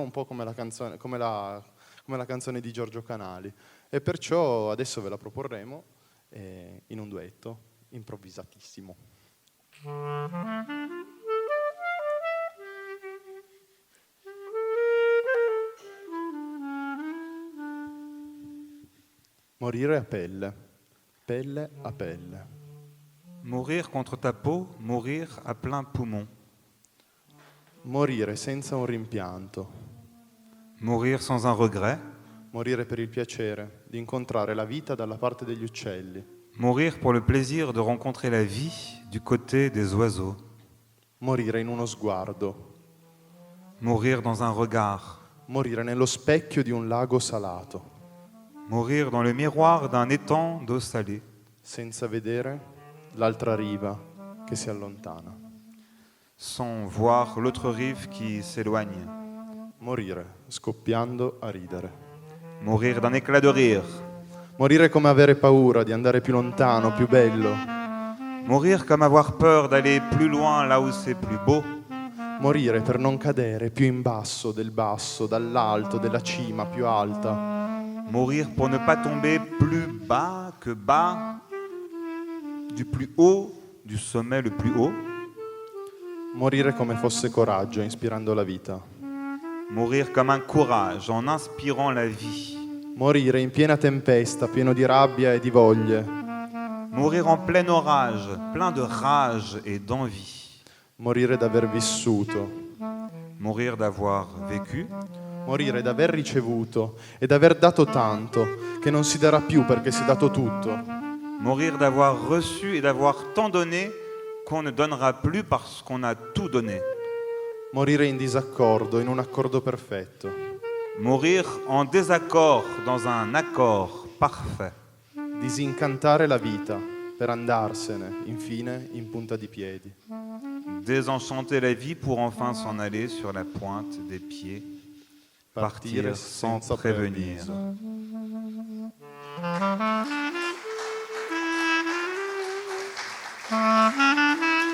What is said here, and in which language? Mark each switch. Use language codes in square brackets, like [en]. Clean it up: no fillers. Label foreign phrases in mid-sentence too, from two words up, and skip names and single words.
[it] Un po' come la canzone di Giorgio Canali, e perciò adesso ve la proporremo in un duetto improvvisatissimo. Morire a pelle, pelle a pelle. [fr] Mourir contre ta peau, mourir à plein poumon. [it] Morire senza un rimpianto. [fr] Mourir sans un regret. [it] Morire per il piacere di incontrare la vita dalla parte degli uccelli. [fr] Mourir pour le plaisir de rencontrer la vie du côté des oiseaux. [it] Morire in uno sguardo. [fr] Mourir dans un regard. [it] Morire nello specchio di un lago salato. [fr] Mourir dans le miroir d'un étang d'eau salée. [it] Senza vedere l'altra riva che si allontana. [fr] Sans voir l'autre rive qui s'éloigne. [it] Morire scoppiando a ridere. [fr] Mourir d'un éclat de rire. [it] Morire come avere paura di andare più lontano, più bello. [fr] Mourir comme avoir peur d'aller plus loin là où c'est plus beau. [it] Morire per non cadere più in basso del basso, dall'alto della cima più alta. [fr] Mourir pour ne pas tomber plus bas que bas, du plus haut, du sommet le plus haut. [it] Morire come fosse coraggio, ispirando la vita. [fr] Mourir comme un courage, en inspirant la vie. [it] Morire in piena tempesta, pieno di rabbia e di voglie. [fr] Mourir en plein orage, plein de rage et d'envie. [it] Morire d'aver vissuto. [fr] Mourir d'avoir vécu. [it] Morire d'aver ricevuto e d'aver dato tanto, che non si darà più perché si è dato tutto. [fr] Mourir d'avoir reçu et d'avoir tant donné qu'on ne donnera plus parce qu'on a tout donné. [it] Morire in disaccordo, in un accordo perfetto. [fr] Mourir en désaccord dans un accord parfait. [it] Disincantare la vita per andarsene, infine, in punta di piedi. [fr] Désenchanter la vie pour enfin s'en aller sur la pointe des pieds. Partir sans prévenir. [it] Preavviso.